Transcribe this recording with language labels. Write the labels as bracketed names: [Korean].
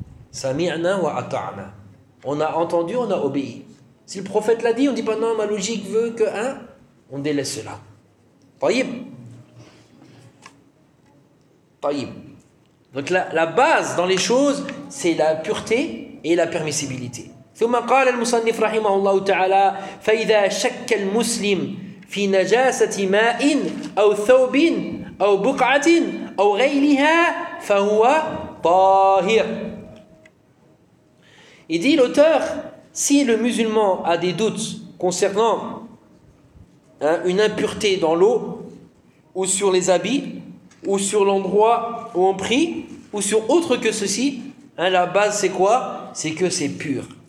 [Arabic] Sami'na wa ata'na. [French] On a entendu, on a obéi. Si le prophète l'a dit, on ne dit pas non, ma logique veut que, hein, on délaisse cela. Tayyib. Tayyib. Donc la base dans les choses, c'est la pureté et la permissibilité. [Arabic] ثم قال المصنف رحمه الله تعالى فإذا شك المسلم في نجاسة ماء أو ثوب أو بقعة أو غيرها فهو طاهر. [French] Il dit l'auteur, si le musulman a des doutes concernant, hein, une impureté dans l'eau ou sur les habits ou sur l'endroit où on prie ou sur autre que ceci, hein, la base c'est quoi? C'est que c'est pur.